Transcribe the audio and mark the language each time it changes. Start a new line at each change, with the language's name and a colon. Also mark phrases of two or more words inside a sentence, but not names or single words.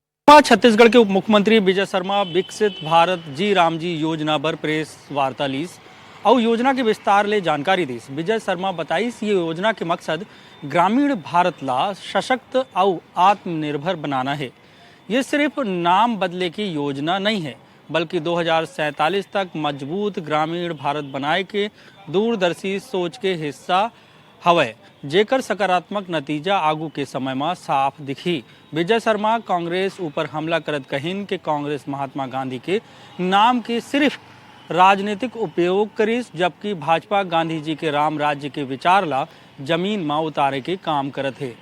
Chhattisgarhi: छत्तीसगढ़ के उप मुख्यमंत्री विजय शर्मा विकसित भारत जी राम जी योजना पर प्रेस वार्ता लीस और योजना के विस्तार ले जानकारी दी। विजय शर्मा बताइस ये योजना के मकसद ग्रामीण भारत ला सशक्त और आत्मनिर्भर बनाना है। ये सिर्फ नाम बदले की योजना नहीं है बल्कि 2047 तक मजबूत ग्रामीण भारत बनाए के दूरदर्शी सोच के हिस्सा हवय, जेकर सकारात्मक नतीजा आगू के समय में साफ दिखी। विजय शर्मा कांग्रेस ऊपर हमला करत कहिन के कांग्रेस महात्मा गांधी के नाम के सिर्फ राजनीतिक उपयोग करिस, जबकि भाजपा गांधी जी के राम राज्य के विचार ला जमीन में उतारे के काम करत है।